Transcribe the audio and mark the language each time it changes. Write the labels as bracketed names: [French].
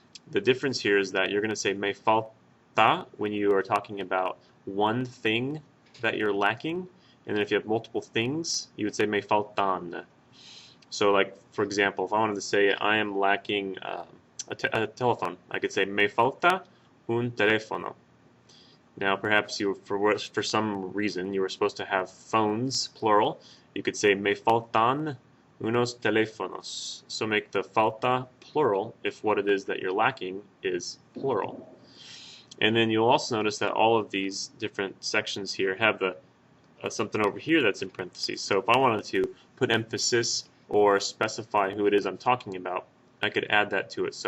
[English] The difference here is that you're going to say [Spanish] me falta [English] when you are talking about one thing that you're lacking, and then if you have multiple things, you would say [Spanish] me faltan. [English] So like, for example, if I wanted to say I am lacking a telephone, I could say [Spanish] me falta un teléfono. [English] Now perhaps for some reason you were supposed to have phones, plural. You could say [Spanish] me faltan unos teléfonos. [English] So make the falta plural if what it is that you're lacking is plural. And then you'll also notice that all of these different sections here have something over here that's in parentheses. So if I wanted to put emphasis or specify who it is I'm talking about, I could add that to it.